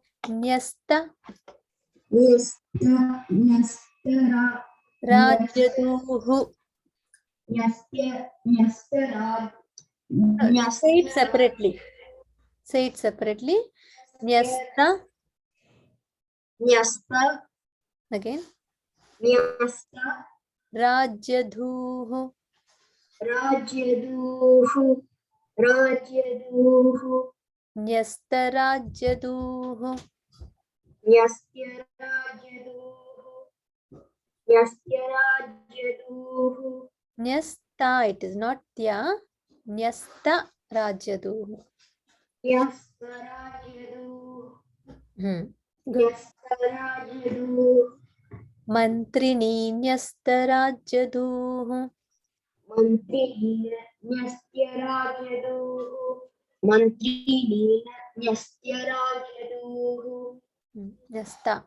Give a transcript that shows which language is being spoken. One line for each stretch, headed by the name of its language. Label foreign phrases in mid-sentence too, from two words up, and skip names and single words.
Sanskrit: न्यस्त राज्यधुरः.
English: Say it separately. Say it separately. Nyasta. Again.
Sanskrit: Rajyaduhu. न्यस्त राज्यधुरः. Nyasta,
English: it is not tya.
Sanskrit: न्यस्त राज्यधुरः. Good. मन्त्रिणि न्यस्त राज्यधुरः. Nyasta.